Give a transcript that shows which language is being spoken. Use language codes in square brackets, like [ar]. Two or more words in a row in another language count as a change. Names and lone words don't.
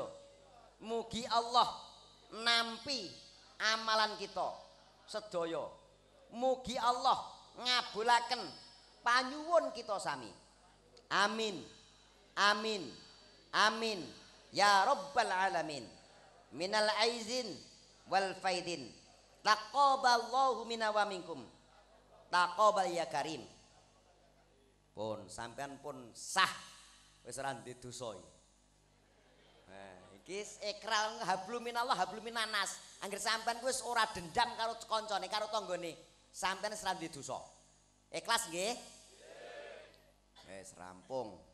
[jv] Mugi Allah nampi amalan kita sedaya. Mugi Allah ngabulaken panyuwun kita sami. Amin. Amin. Amin. [ar] يا رب العالمين. من العائدين والفائزين. تقبل الله منا ومنكم. تقبل يا كريم. [jv] Pun sampean pun sah wis ora ndek dosa iki. Nah, iki ikrar [ar] حبل من الله حبل من الناس. [jv] Angger sampean wis ora dendam karo kancane, karo tanggane, sampean wis ora ndek dosa. Ikhlas nggih? Wis rampung.